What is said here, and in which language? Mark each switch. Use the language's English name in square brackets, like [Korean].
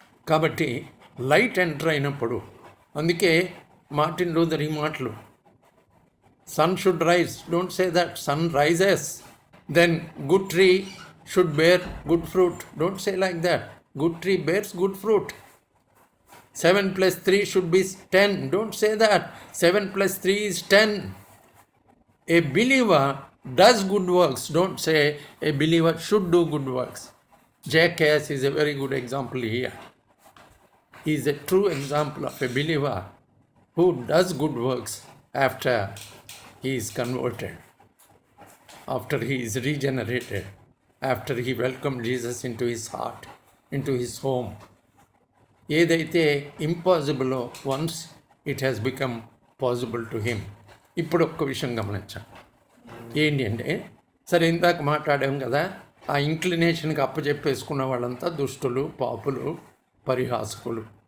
[Telugu] కాబట్టి light enter అయినప్పుడు, అందుకే మార్టిన్ లూథర్ ఈ మాటలు, [English] Sun should rise, don't say that, sun rises, then good tree should bear good fruit, don't say like that, good tree bears good fruit. 7 + 3 should be 10, don't say that, 7 + 3 is 10. A believer does good works, don't say a believer should do good works. Jackass is a very good example here. He is a true example of a believer who does good works after he is converted, after he is regenerated, after he welcomed Jesus into his heart, into his home. [Telugu] ఏదైతే ఇంపాసిబులో [English] Once it has become possible to him. [Telugu] ఇప్పుడు ఒక్క విషయం గమనించాం. ఏంటి అంటే, సరే ఇందాక మాట్లాడాం కదా, ఆ ఇంక్లినేషన్కి అప్పచెప్పేసుకున్న వాళ్ళంతా దుష్టులు, పాపులు, పరిహాసకులు.